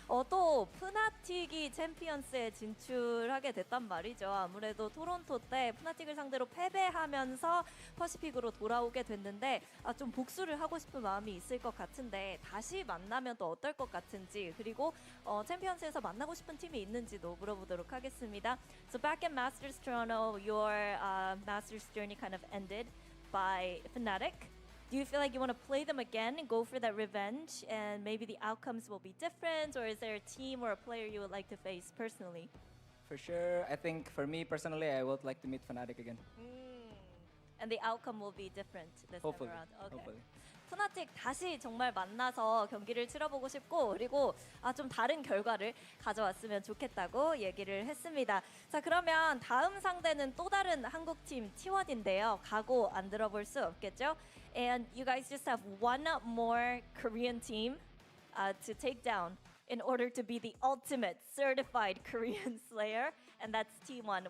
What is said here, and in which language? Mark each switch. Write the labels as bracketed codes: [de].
[ko] 또 푸나틱이 챔피언스에 진출하게 됐단 말이죠. 아무래도 토론토 때 푸나틱을 상대로 패배하면서 퍼시픽으로 돌아오게 됐는데 좀 복수를 하고 싶은 마음이 있을 것 같은데 다시 만나면 또 어떨 것 같은지 그리고 챔피언스에서 만나고 싶은 팀이 있는지도 물어보도록 하겠습니다. [en] So back in Masters Toronto, your Masters journey kind of ended by Fnatic. Do you feel like you want to play them again and go for that revenge and maybe the outcomes will be different, or is there a team or a player you would like to face personally? For sure, I think for me personally, I would like to meet Fnatic again. And the outcome will be different this Hopefully. time around. Okay. Hopefully. [ko] 푸나틱 다시 정말 만나서 경기를 치러보고 싶고 그리고 좀 다른 결과를 가져왔으면 좋겠다고 얘기를 했습니다. 자 그러면 다음 상대는 또 다른 한국팀 T1인데요. 각오 안 들어볼 수 없겠죠? [en] And you guys just have one more Korean team to take down in order to be the ultimate certified Korean Slayer, and that's T1.